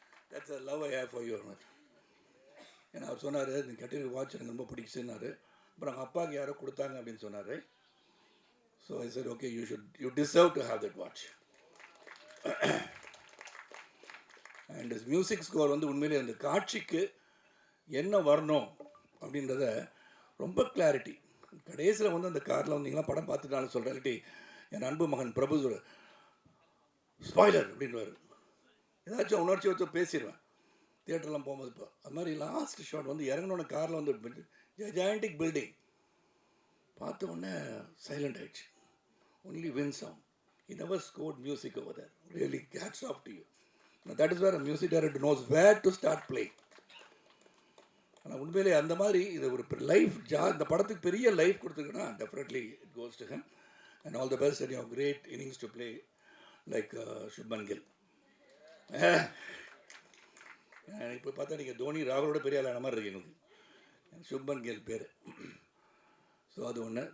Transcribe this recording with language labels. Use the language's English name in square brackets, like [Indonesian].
[English] That's a love I have for you. [Tamil] ஏன்னா அவர் சொன்னார், நீ கட்டிருக்க வாட்ச் எனக்கு ரொம்ப பிடிச்சுன்னாரு. அப்புறம் அவங்க அப்பாவுக்கு யாரோ கொடுத்தாங்க அப்படின்னு சொன்னார். [English] So I said okay, you deserve to have that watch. [Tamil] And music score வந்து உண்மையிலே அந்த காட்சிக்கு என்ன வரணும் அப்படின்றத ரொம்ப கிளாரிட்டி. கடைசியில் வந்து அந்த காரில் வந்தீங்கன்னா படம் பார்த்துட்டாலும் சொல்கிறேன், இல்லாட்டி என் அன்பு மகன் பிரபு ஸ்பாய்லர் அப்படின்வார். ஏதாச்சும் உணர்ச்சி வச்சு பேசிடுவேன் தியேட்டர்லாம் போகும்போது. இப்போ அது மாதிரி லாஸ்ட் ஷாட் வந்து இறங்கினோட காரில் வந்து ஜாயிண்டிக் பில்டிங் பார்த்த உடனே சைலண்ட் ஆகிடுச்சு. [English] Only wind sound. He never scored music over there. Really, hats off to you. Now, that is where a music director knows where to start playing. [Tamil] ஆனால் உண்மையிலே அந்த மாதிரி இது ஒரு லைஃப் இந்த படத்துக்கு பெரிய life கொடுத்துருக்குன்னா [English] Definitely it goes to him. And all the best and you have great innings to play like Shubman Gill. [Tamil] இப்போ பார்த்தா நீங்கள் தோனி ராகுலோட பெரிய ஆளான மாதிரி இருக்கு எனக்கு சுப்மன் கில் பேர். ஸோ அது ஒன்று.